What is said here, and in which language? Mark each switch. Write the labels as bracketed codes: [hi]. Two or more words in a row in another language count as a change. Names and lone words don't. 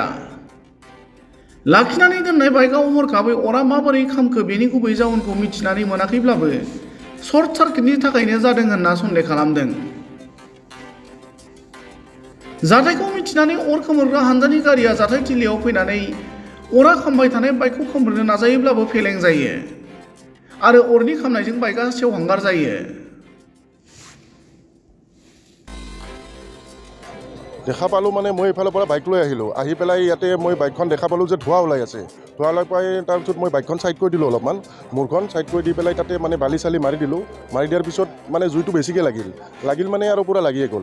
[brx] लाखिनानै दोननाय बाइकआव हरखाबै अरा माबोरै खामखो बेनि गुबै जाहोनखौ मिथिनानै मोनाखैब्लाबो सर्ट सार्किटनि थाखायनो जादों होनना सन्देह खालामदों। जाथायखौ मिथिनानै अर खोमोरग्रा हानजानि गारिया जाथायथिलियाव फैनानै अरा खामबाय थानाय बाइकखौ खोमोरनो नाजायोब्लाबो फेलें जायो आरो अरनि खामनायजों बाइकआ सेवहांगार जायो। [as] দেখা পালোঁ মানে মই এইফালৰ পৰা বাইক লৈ আহিলোঁ, আহি পেলাই ইয়াতে মই বাইকখন দেখা পালোঁ যে ধোঁৱা ওলাই আছে। ধোঁৱা ওলাই পাই তাৰপিছত মই বাইকখন ছাইড কৰি দিলোঁ, অলপমান মূৰখন ছাইড কৰি দি পেলাই তাতে মানে বালি চালি মাৰি দিলোঁ। মাৰি দিয়াৰ পিছত মানে জুইটো বেছিকৈ লাগিল মানে আৰু পূৰা লাগিয়ে গ'ল।